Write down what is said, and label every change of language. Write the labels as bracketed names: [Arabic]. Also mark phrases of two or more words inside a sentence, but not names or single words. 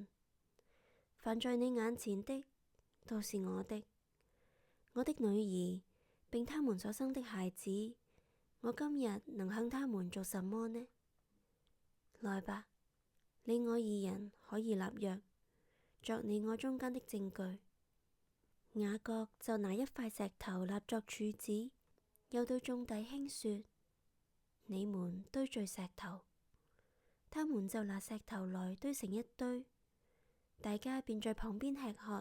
[Chinese] 凡在你眼前的，都是我的。我的女兒並他們所生的孩子，我今日能向他們做什麼呢？來吧，你我2人可以立約，作你我中間的證據。雅各就拿一塊石頭立作柱子，又對眾弟兄說：你們堆聚石頭。他們就拿石頭來堆成一堆，大家便在旁邊吃喝。